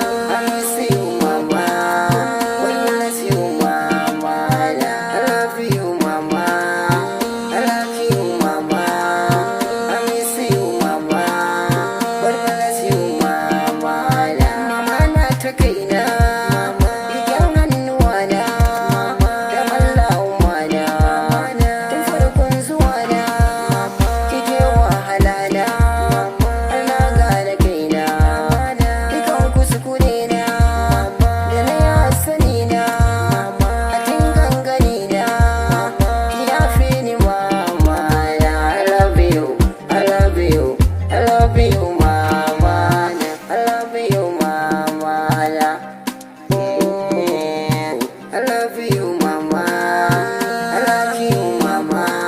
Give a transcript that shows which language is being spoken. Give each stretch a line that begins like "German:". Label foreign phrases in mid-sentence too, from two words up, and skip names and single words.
English: I miss you, mama. We miss you, mama. I love you, mama. I love you, mama. I miss you, mama. God bless you, mama.
Hausa: Mama na ta kaina. Riƙen hannuwa na. Da Allah umma na. Tun farkon zuwa na. Kike wahala na. Har na gane kaina. Dukan kuskure Kure na, da na ya sani na, a kin gangani na, ya fi ni mama na.
English: I love you, I love you, I love you,
Hausa: mama na.
English: I love you,
Hausa: mama na.
English: I love you, mama. I like you, mama.